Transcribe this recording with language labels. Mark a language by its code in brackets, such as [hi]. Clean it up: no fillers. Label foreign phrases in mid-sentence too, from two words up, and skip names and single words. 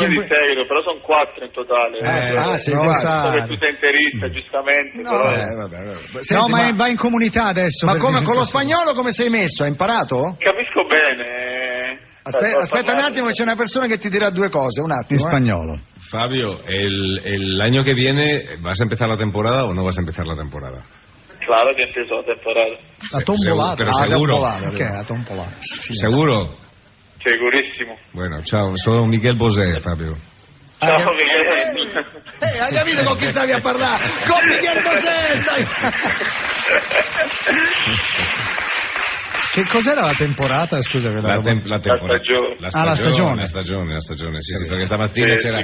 [it] 2 di seguito, però sono 4 in totale. Sei qua. So che tu sei interista, giustamente. No, però... vabbè. Senti, ma va in comunità adesso. Ma come, con lo spagnolo come sei messo? Hai imparato? Capisco bene. Aspetta un attimo che c'è una persona che ti dirà 2 cose, un attimo. In spagnolo. Fabio, [es] el año que viene, ¿vas a empezar la temporada o no vas a empezar la temporada? Claro que empiezo la temporada. [it] La tombolata. [es] Pero seguro. [it] La tombolata. [es] Sí, ¿seguro? Segurísimo. Bueno, [it] ciao, sono Michele Bosè, Fabio. Ciao Michele. Hai capito con chi stavi a parlare? Con Michele Bosè! Che cos'era la temporata? Scusa, La stagione. La stagione, sì, perché stamattina c'era...